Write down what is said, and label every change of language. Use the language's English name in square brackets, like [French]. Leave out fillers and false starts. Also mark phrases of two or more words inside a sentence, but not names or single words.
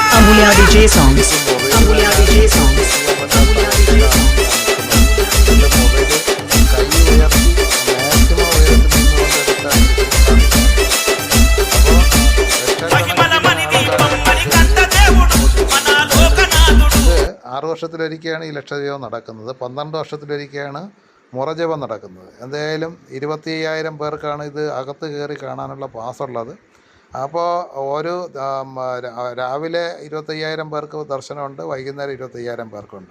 [English] Amulya DJ songs. Amulya DJ songs. Amulya DJ songs. [Telugu] మహిమల మణి దీపం మణికంఠ దేవుడు మన లోకనాథుడు. [Malayalam] 6 വർഷത്തിലൊരിക്കലാണ് ഈ ലക്ഷദ്വീപം നടക്കുന്നത്. 12 വർഷത്തിലൊരിക്കലാണ് മുറജപം നടക്കുന്നത്. എന്തായാലും 25,000 പേർക്കാണ് ഇത് അകത്ത് കയറി കാണാനുള്ള പാസ്സുള്ളത്. അപ്പോൾ രാവിലെ 25,000 പേർക്ക് ദർശനമുണ്ട്, വൈകുന്നേരം 25,000 പേർക്കുണ്ട്.